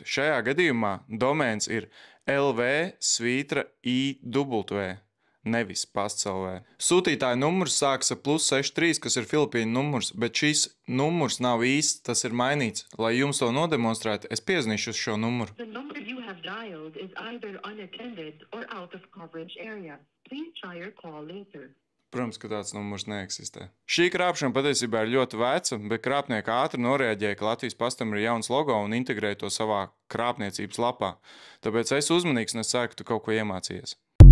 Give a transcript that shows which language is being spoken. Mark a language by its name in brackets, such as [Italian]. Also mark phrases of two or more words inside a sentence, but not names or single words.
[Latvian] Šajā gadījumā domēns ir lv/iw, nevis pasts LV. Sūtītāja numurs sākas ar +63, kas ir Filipīnu numurs, bet šis numurs nav īsts, tas ir mainīts. Lai jums to nodemonstrētu, es piezvanīšu uz šo numuru. [English] The number you have dialed is either unattended or out of coverage area. Please try your call later. [Latvian] Protams, ka tāds numurs neeksistē. Šī krāpšana patiesībā ir ļoti veca, bet krāpnieki ātri noreaģēja, ka Latvijas pastam ir jauns logo un integrēja to savā krāpniecības lapā. Tāpēc es uzmanīgs un es ceru, ka tu kaut ko iemācījies.